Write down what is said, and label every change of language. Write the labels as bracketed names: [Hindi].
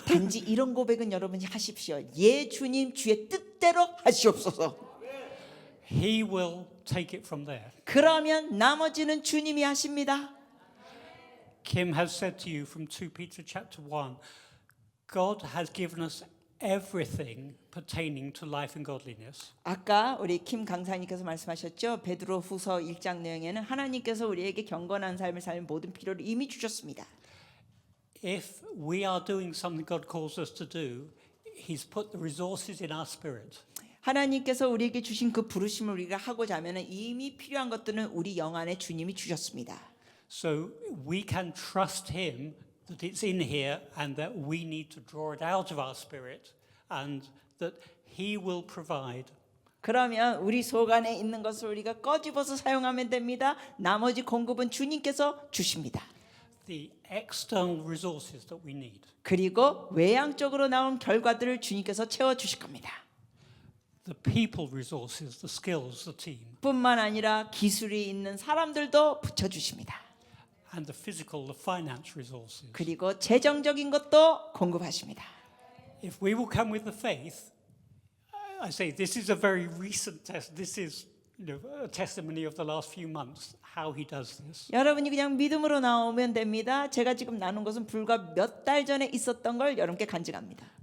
[Korean] 단지 이런 고백은 여러분이 하십시오. 예 주님 주의 뜻대로 하시옵소서. [English] He will take it from there. [Korean] 그러면 나머지는 주님이 하십니다. [English] Kim has said to you from 2 Peter chapter 1, God has given us everything pertaining to life and godliness. [Korean] 아까 우리 김 강사님께서 말씀하셨죠. 베드로 후서 1장 내용에는 하나님께서 우리에게 경건한 삶을 살 모든 필요를 이미 주셨습니다. [English] If we are doing something God calls us to do, He's put the resources in our spirit. [Korean] 하나님께서 우리에게 주신 그 부르심을 우리가 하고자 하면 이미 필요한 것들은 우리 영 안에 주님이 주셨습니다. [English] So we can trust Him that it's in here and that we need to draw it out of our spirit and that He will provide. [Korean] 그러면 우리 속 안에 있는 것을 우리가 꺼집어서 사용하면 됩니다. 나머지 공급은 주님께서 주십니다. [English] The external resources that we need. [Korean] 그리고 외향적으로 나온 결과들을 주님께서 채워 주실 겁니다. [English] The people resources, the skills, the team. [Korean] 뿐만 아니라 기술이 있는 사람들도 붙여 주십니다. [English] And the physical, the finance resources. [Korean] 그리고 재정적인 것도 공급하십니다. [English] If we will come with the faith, I say this is a very recent test. This is a testimony of the last few months, how He does this. [Korean] 여러분이 그냥 믿음으로 나오면 됩니다. 제가 지금 나눈 것은 불과 몇 달 전에 있었던 걸 여러분께 간증합니다.